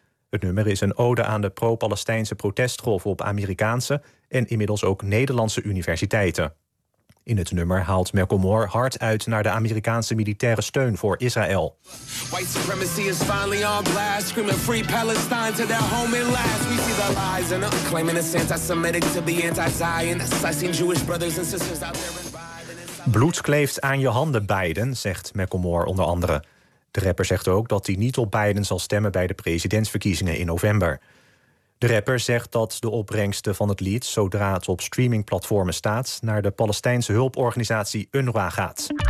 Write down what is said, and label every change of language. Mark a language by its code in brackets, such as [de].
[nl] Het nummer is een ode aan de pro-Palestijnse protestgolf op Amerikaanse en inmiddels ook Nederlandse universiteiten. In het nummer haalt Macklemore hard uit naar de Amerikaanse militaire steun voor Israël. [en] White supremacy is finally on blast, screaming free Palestine to their home at last. We see the lies and the claiming it's anti-Semitic to be anti-Zionist. I seen Jewish brothers and sisters out there reviving. [nl] Bloed kleeft aan je handen, Biden, zegt Macklemore onder andere. De rapper zegt ook dat hij niet op Biden zal stemmen bij de presidentsverkiezingen in november. De rapper zegt dat de opbrengsten van het lied, zodra het op streamingplatformen staat, naar de Palestijnse hulporganisatie UNRWA gaat.